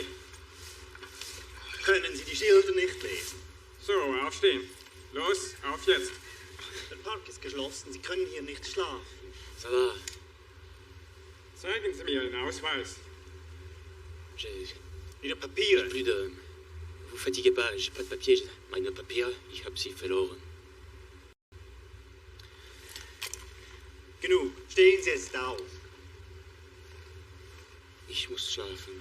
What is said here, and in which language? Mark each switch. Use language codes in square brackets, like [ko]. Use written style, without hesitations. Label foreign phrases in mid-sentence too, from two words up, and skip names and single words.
[de] Können Sie die Schilder nicht lesen? so, aufstehen. Los, auf jetzt. Der Park ist geschlossen. Sie können hier nicht schlafen. [fr] Ça va. [de] Zeigen Sie mir Ihren Ausweis. [fr] J'ai [de] Ihre Papiere. [fr] plus de... Vous fatiguez pas, j'ai pas de papier. [de] Meine Papiere, ich hab sie verloren. Genug. Stehen Sie jetzt auf. Ich muss schlafen.